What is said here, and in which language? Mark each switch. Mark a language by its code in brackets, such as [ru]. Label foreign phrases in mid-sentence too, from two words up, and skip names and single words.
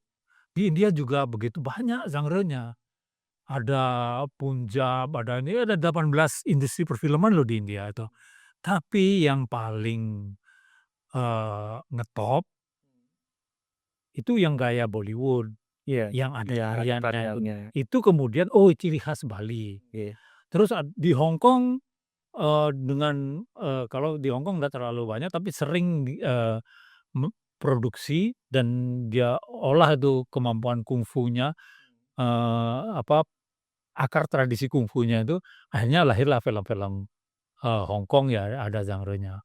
[id] di India juga begitu banyak genre-nya, ada Punjab, ada 18 industri perfilman loh di India itu. Tapi yang paling, ngetop itu yang gaya Bollywood. iya Yang ada iya, tariannya tariannya, itu kemudian, oh ciri khas Bali. nggih, Terus di Hong Kong, dengan, kalau di Hong Kong nggak terlalu banyak tapi sering produksi dan dia olah itu kemampuan kungfunya, apa, akar tradisi kungfunya itu, akhirnya lahirlah film-film, Hong Kong ya ada genre-nya.